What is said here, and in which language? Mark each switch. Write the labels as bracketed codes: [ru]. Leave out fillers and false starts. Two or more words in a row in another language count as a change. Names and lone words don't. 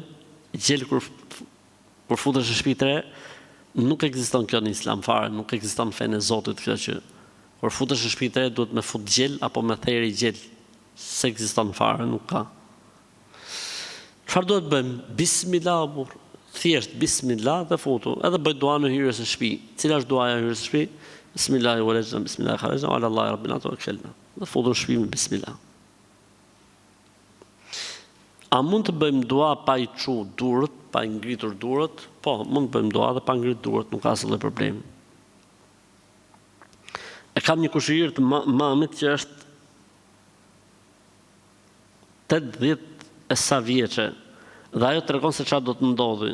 [sq] Gjel kur futesh në shtëpi të re, nuk ekziston kjo në Islam fare, nuk ekziston fenë e Zotit kjo që kur futesh në shtëpi të re duhet me fut gjel apo me theri gjel. S'ekziston fare, nuk ka. Çfarë duhet bëjmë? Bismillah, thjesht bismillah dhe futu. Edhe bëj dua në hyrjes së shtëpi. Cila është duaja e hyrjes së shtëpi? [ar] بسم الله ولجنا بسم الله خرجنا على الله ربنا توكلنا. [sq] Dhe futu në shtëpi me bismillah. A mund të bëjmë dua pa i çu durët, pa i ngritur durët? Po, mund të bëjmë dua dhe pa ngritur durët, nuk ka asnjë problem. E kam një kushërir të mamit që është 80 e sa vjeçe, dhe ajo tregon se çfarë do të ndodhi.